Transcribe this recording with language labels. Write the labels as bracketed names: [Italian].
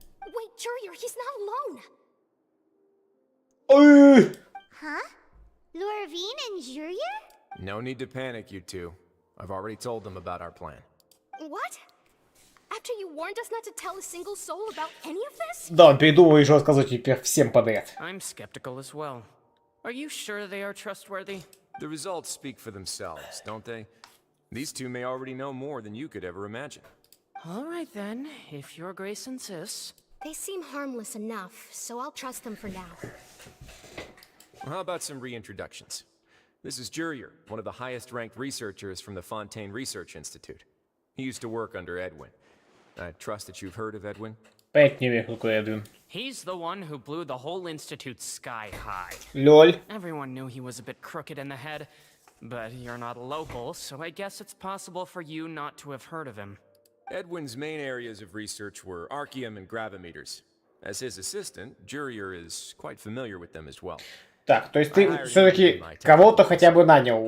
[English] Wait, Jurier, he's not alone. Huh? Lorvine and Jurier? No need to panic, you two. I've already told them about our plan. What? After you warned us not to tell a single soul about any of this? [Russian] Да, он передумал еще рассказывать теперь всем подряд. [English] I'm skeptical as well. Are you sure they are trustworthy? The results speak for themselves, don't they? These two may already know more than you could ever imagine. All right then, if Your Grace insists. They seem harmless enough, so I'll trust them for now. Well, how about some reintroductions? This is Jurier, one of the highest-ranked researchers from the Fontaine Research Institute. He used to work under Edwin. I trust that you've heard of Edwin? [Russian] Понять не имею, какой Эдвин. [English] He's the one who blew the whole institute sky high. Лёль. Everyone knew he was a bit crooked in the head, but you're not a local, so I guess it's possible for you not to have heard of him. Edwin's main areas of research were archeum and gravimeters. As his assistant, Jurier is quite familiar with them as well. [Russian] Так, то есть ты все-таки кого-то хотя бы нанял.